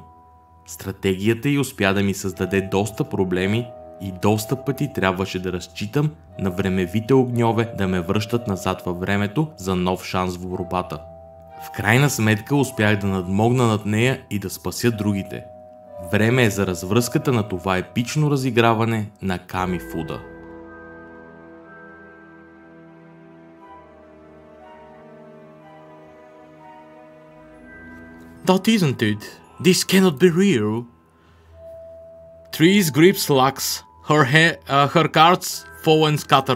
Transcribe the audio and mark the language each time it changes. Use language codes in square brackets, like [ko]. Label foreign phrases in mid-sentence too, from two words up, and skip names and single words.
[bg] Стратегията й успя да ми създаде доста проблеми и доста пъти трябваше да разчитам на времевите огньове да ме връщат назад във времето за нов шанс в борбата. В крайна сметка успях да надмогна над нея и да спася другите. Време е за развръзката на това епично разиграване на Камифуда. [en] That isn't it. This cannot be real. Trees grips lax, her cards fall and scatter.